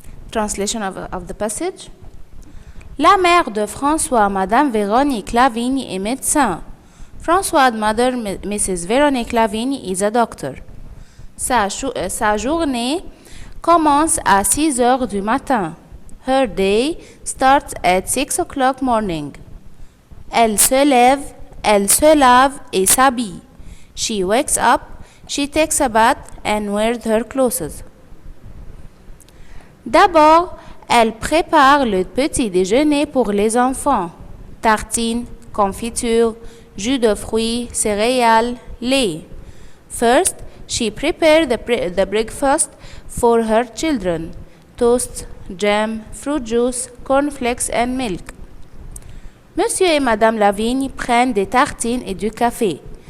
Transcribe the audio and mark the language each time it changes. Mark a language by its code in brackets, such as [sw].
[en] Translation of the passage. [fr] La mère de François, Madame Véronique Lavigne, est médecin. [en] François' mother, Mrs. Véronique Lavigne, is a doctor. [fr] Sa journée commence à 6 heures du matin. [en] Her day starts at 6 o'clock morning. [fr] Elle se lève, elle se lave et s'habille. [en] She wakes up, she takes a bath and wears her clothes. [fr] D'abord, elle prépare le petit déjeuner pour les enfants. Tartines, confiture, jus de fruits, céréales, lait. [en] First, she prepares the breakfast for her children. Toast, jam, fruit juice, cornflakes and milk. [fr] Monsieur et Madame Lavigne prennent des tartines et du café.